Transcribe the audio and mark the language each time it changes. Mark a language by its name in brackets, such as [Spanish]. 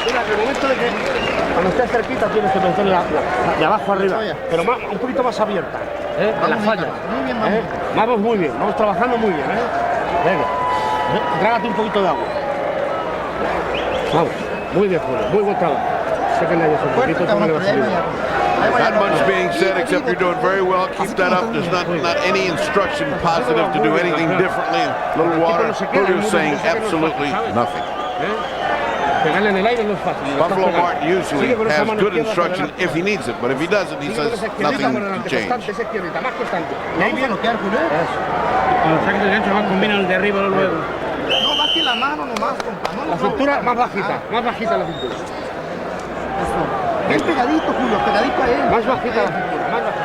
[Spanish] el momento de que cuando estés cerquita tienes que meterla de abajo arriba, pero un poquito más abierta, en la falla. Muy bien, vamos. Vamos muy bien, vamos trabajando muy bien, Venga, trágate un poquito de agua. Vamos, muy bien, Julio, muy buen trabajo. Sé que nadie es un poquito, tú no le vas a ayudar. [English] Not much being said except you're doing very well. Keep that up. There's not any instruction positive to do anything differently. A little water. Julio's saying absolutely nothing. [Spanish] Pegarle en el aire no es fácil. [English] Buffalo Martin usually has good instruction if he needs it, but if he doesn't, he says nothing to change. [Spanish] Más constante. Y ahí viene bloquear, Julio. Cuando saques el gancho va a combinar el de arriba luego. No, baje la mano nomás, compa. La cintura más bajita la cintura. Bien pegadito, Julio, pegadito a él. Más bajita la cintura, más bajita.